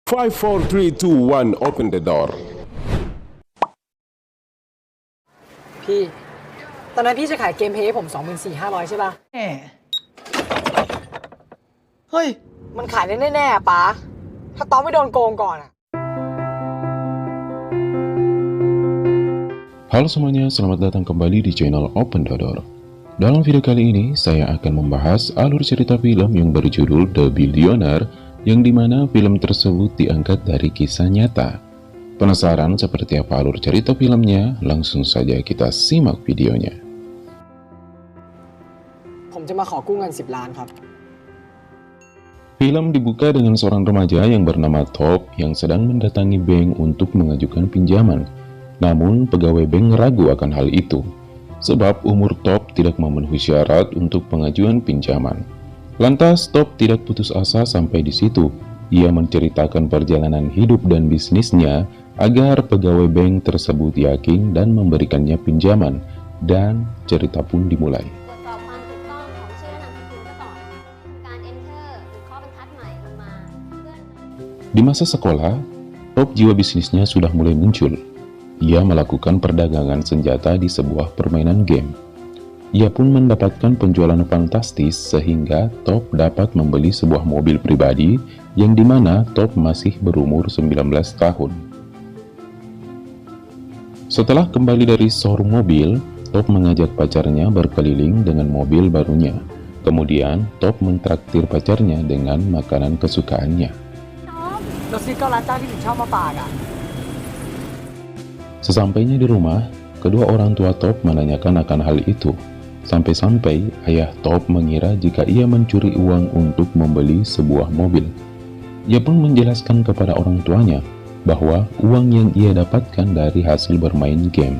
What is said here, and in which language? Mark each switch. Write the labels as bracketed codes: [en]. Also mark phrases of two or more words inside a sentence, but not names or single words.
[en] 5, 4, 3, 2, 1, open the door. [th] พี่ ตอนนั้นพี่จะขายเกมเพลย์ให้ผม 24,500 ใช่ป่ะ แหมเฮ้ย มันขายได้แน่ๆป๊าถ้าต๊อกไม่โดนโกงก่อนอะ [id] Halo semuanya, selamat datang kembali di channel Open Dodor. Dalam video kali ini, saya akan membahas alur cerita film yang berjudul The Billionaire, yang dimana film tersebut diangkat dari kisah nyata. Penasaran seperti apa alur cerita filmnya? Langsung saja kita simak videonya. [th] ผมจะมาขอกู้เงิน 10 ล้านครับ [id] Film dibuka dengan seorang remaja yang bernama Top yang sedang mendatangi bank untuk mengajukan pinjaman. Namun, pegawai bank ragu akan hal itu, sebab umur Top tidak memenuhi syarat untuk pengajuan pinjaman. Lantas, Top tidak putus asa sampai di situ. Ia menceritakan perjalanan hidup dan bisnisnya agar pegawai bank tersebut yakin dan memberikannya pinjaman, dan cerita pun dimulai. [th] ตรวจสอบความถูกต้องของชื่อและนามสกุลซะก่อนการ enter หรือเคาะบรรทัดใหม่ลงมาเพื่อ [id] Di masa sekolah, Top jiwa bisnisnya sudah mulai muncul. Ia melakukan perdagangan senjata di sebuah permainan game. Ia pun mendapatkan penjualan fantastis sehingga Top dapat membeli sebuah mobil pribadi yang dimana Top masih berumur 19 tahun. Setelah kembali dari showroom mobil, Top mengajak pacarnya berkeliling dengan mobil barunya. Kemudian, Top mentraktir pacarnya dengan makanan kesukaannya. [th] เราซื้อเกาลัดเจ้าที่ถึงชอบมาฝากอะ [id] Sesampainya di rumah, kedua orang tua Top menanyakan akan hal itu. Sampai-sampai ayah Top mengira jika ia mencuri uang untuk membeli sebuah mobil. Ia pun menjelaskan kepada orang tuanya bahwa uang yang ia dapatkan dari hasil bermain game.